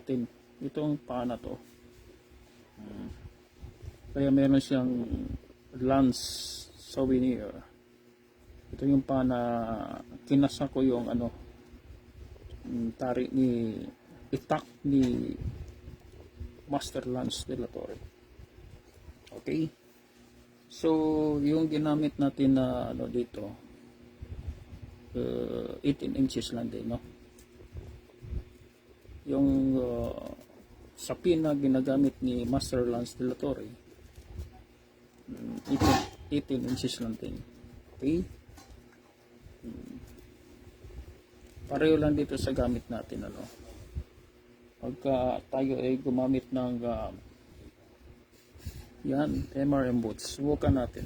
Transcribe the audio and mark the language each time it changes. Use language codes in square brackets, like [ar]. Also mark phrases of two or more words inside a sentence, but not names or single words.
[tl] Kinasa natin itong paa na to. Kaya meron siyang Lance souvenir. Ito yung pa na kinasa ko yung tari ni itak ni Master Lance de la Torre. Okay? So, yung ginamit natin na dito, 18 inches lang din, no? Yung sapin na ginagamit ni Master Lance de la Torre, 18 inches lang din. Okay? Pareho lang dito sa gamit natin, pagka tayo ay gumamit ng yan, MRM boots, subukan natin.